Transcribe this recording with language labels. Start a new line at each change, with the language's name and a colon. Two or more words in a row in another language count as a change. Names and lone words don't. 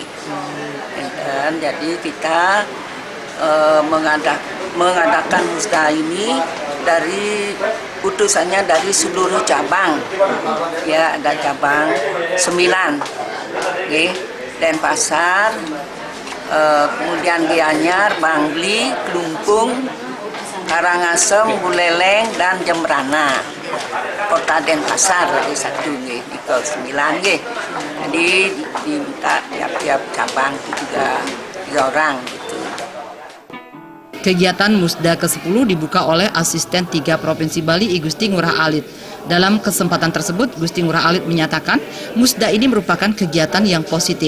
Indonesian: Dan jadi kita mengadakan Musda ini dari putusannya dari seluruh cabang, ya ada cabang 9, okay. Denpasar, kemudian Gianyar, Bangli, Klungkung, Karangasem, Buleleng, dan Jembrana. Kota Denpasar ada satu, di ke-9, jadi diminta tiap-tiap cabang itu juga 3 orang gitu. Kegiatan Musda ke-10 dibuka oleh Asisten 3 Provinsi Bali I Gusti Ngurah Alit. Dalam kesempatan tersebut, Gusti Ngurah Alit menyatakan Musda ini merupakan kegiatan yang positif.